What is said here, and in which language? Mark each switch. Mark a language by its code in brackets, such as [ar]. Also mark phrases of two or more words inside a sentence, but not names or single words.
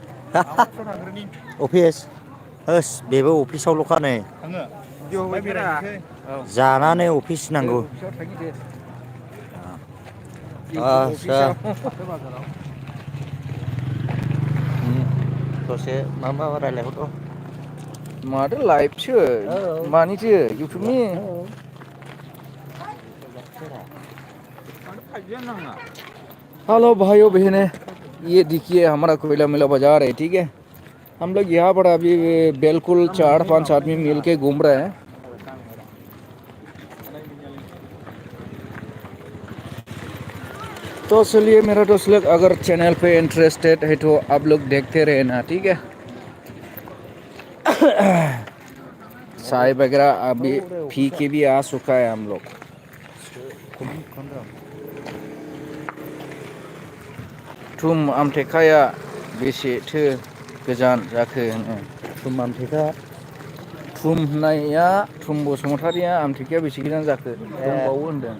[brx] अफिस होस बेबो अफिसावल'खा नै जानानै अफिस नांगौ आदसा दसे मा रायलायहरथ' माथो लाइभसो मानिथो इउटुबनि [hi] हेलो भाइयों बहनें ये देखिए हमारा कोयला मिला बाजार है ठीक है हम लोग यहाँ पर अभी बिल्कुल 4-5 आदमी मिल के घूम रहे हैं तो चलिए मेरा दोस्त लोग अगर चैनल पे इंटरेस्टेड है तो आप लोग देखते रहना ठीक है चाय वगैरह अभी पी के भी आ चुका है हम लोग [brx] थुम आमटेकाया बेसेथो गोजान जाखो थुम आमटेका थुम होननाया थुम बसुमतारिया आमटेकाया बेसे गोजान जाखो दंबावो होनदों